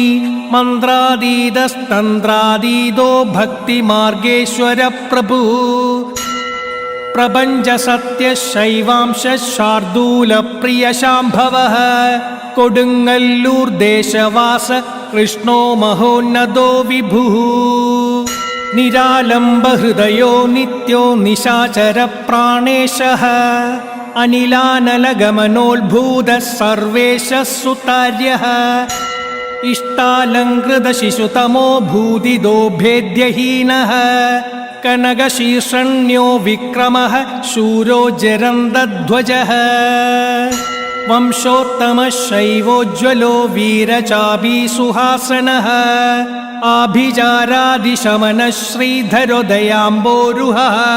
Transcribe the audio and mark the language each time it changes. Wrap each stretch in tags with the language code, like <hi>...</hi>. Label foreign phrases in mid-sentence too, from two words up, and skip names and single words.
<sa>മന്ത്രാതീതസ്തന്ത്രാതീതോ ഭക്തിമാർഗേശ്വര പ്രഭു പ്രപഞ്ചസത്യശൈവാംശ ശാർദൂലപ്രിയശാംഭവഃ കൊടുങ്ങല്ലൂർ ദേശവാസ കൃഷ്ണോ മഹോന്നതോ വിഭുഃ निरालम्बहृदयो नित्यो निशाचरप्राणेशः अनिलानलगमनोद्भूतः सर्वेशः सुतार्यः इष्टालङ्कृतशिशुतमो भूदिदो भेद्यहीनः कनकशीर्षण्यो विक्रमः शूरो जरन्दध्वजः वंशोत्तमः शैवोज्ज्वलो वीरचापी सुहासनः आभिचारादिशमनः श्रीधरो दयाम्बोरुहः</sa>